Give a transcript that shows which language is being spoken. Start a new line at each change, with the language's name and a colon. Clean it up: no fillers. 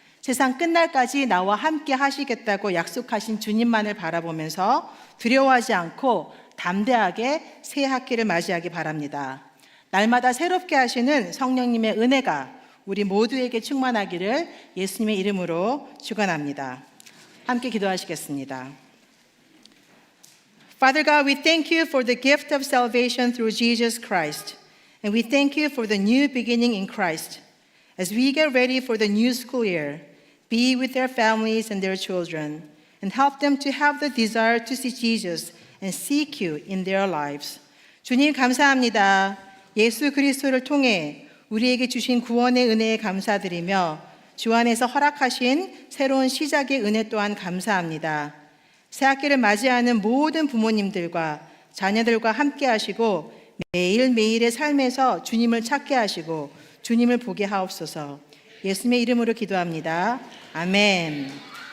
Korean: 세상 끝날까지 나와 함께 하시겠다고 약속하신 주님만을 바라보면서 두려워하지 않고 담대하게 새 학기를 맞이하기 바랍니다. 날마다 새롭게 하시는 성령님의 은혜가 우리 모두에게 충만하기를 예수님의 이름으로 축원합니다. 함께 기도하시겠습니다.
English: Father God, we thank you for the gift of salvation through Jesus Christ. And we thank you for the new beginning in Christ. As we get ready for the new school year, be with their families and their children, and help them to have the desire to see Jesus and seek you in their lives.
Korean: 주님 감사합니다. 예수 그리스도를 통해 우리에게 주신 구원의 은혜에 감사드리며 주 안에서 허락하신 새로운 시작의 은혜 또한 감사합니다. 새 학기를 맞이하는 모든 부모님들과 자녀들과 함께 하시고 매일매일의 삶에서 주님을 찾게 하시고 주님을 보게 하옵소서. 예수님의 이름으로 기도합니다. 아멘.